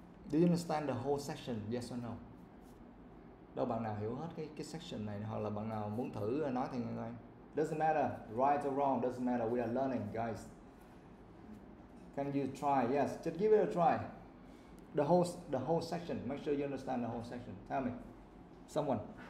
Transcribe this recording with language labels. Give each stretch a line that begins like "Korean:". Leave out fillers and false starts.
English: Do you understand the whole section? Yes or no?
Vietnamese: Đâu bạn nào hiểu hết cái section này hoặc là bạn nào muốn thử nói thì nghe.
English: Doesn't matter, right or wrong, doesn't matter. We are learning, guys. Can you try? Yes, just give it a try. The whole section. Make sure you understand the whole section. Tell me, someone.